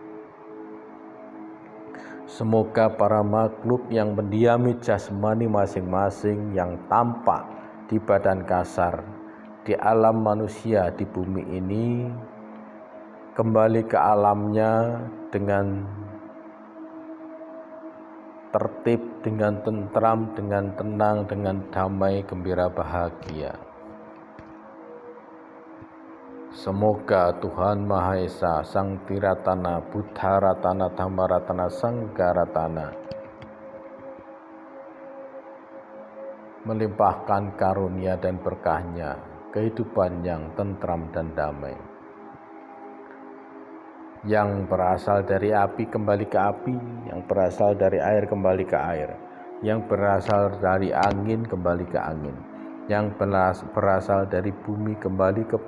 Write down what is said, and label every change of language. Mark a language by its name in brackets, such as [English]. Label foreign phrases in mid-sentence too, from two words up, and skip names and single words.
[Indonesian] Semoga para makhluk yang mendiami jasmani masing-masing yang tampak di badan kasar, di alam manusia di bumi ini, kembali ke alamnya dengan tertib, dengan tentram, dengan tenang, dengan damai, gembira, bahagia. Semoga Tuhan Maha Esa, Sang Tiratana, [Pali] Buddha Ratana, Dhamma Ratana, Sangha Ratana [Indonesian] melimpahkan karunia dan berkahnya, kehidupan yang tentram dan damai. Yang berasal dari api kembali ke api, yang berasal dari air kembali ke air, yang berasal dari angin kembali ke angin, yang berasal dari bumi kembali ke